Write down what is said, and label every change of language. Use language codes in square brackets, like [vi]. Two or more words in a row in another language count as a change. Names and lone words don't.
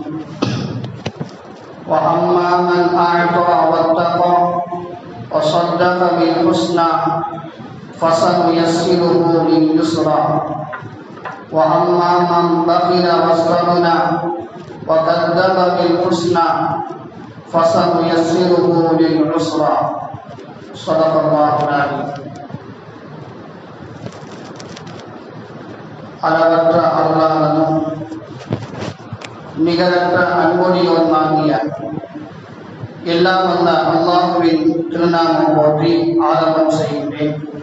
[ar] وأما من أعطى واتقى وصدق بالحسنى فسنيسره لليسرى. وأما من بخل واستغنى وكذب بالحسنى فسنيسره للعسرى. صدق الله العظيم. [ta] அளவற்ற அருளாளனும் நிகரற்ற அன்பொழியோன்மாகிய எல்லாம் வல்ல அல்லாஹ்வின் திருநாமம் போற்றி ஆரம்பம் செய்கின்றேன்.